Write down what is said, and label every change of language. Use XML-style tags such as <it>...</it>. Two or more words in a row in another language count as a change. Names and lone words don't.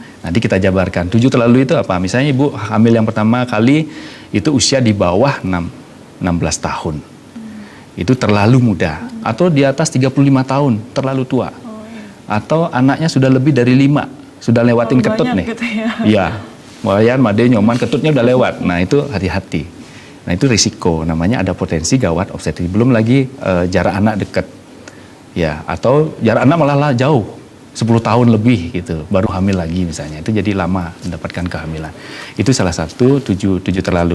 <id>Nanti kita jabarkan. 7 terlalu itu apa? Misalnya ibu hamil yang pertama kali itu usia di bawah 16 tahun. Itu terlalu muda. Atau di atas 35 tahun, terlalu tua. Atau anaknya sudah lebih dari 5, sudah lewatin ketut nih. Gitu ya. Iya, wayan, made, nyoman, ketutnya udah lewat. Nah itu hati-hati. Nah itu risiko, namanya ada potensi gawat obstetri. Belum lagi jarak anak dekat. Ya, atau jarak anak malah jauh. 10 tahun lebih gitu, baru hamil lagi misalnya. Itu jadi lama mendapatkan kehamilan. Itu salah satu 7 terlalu.</id>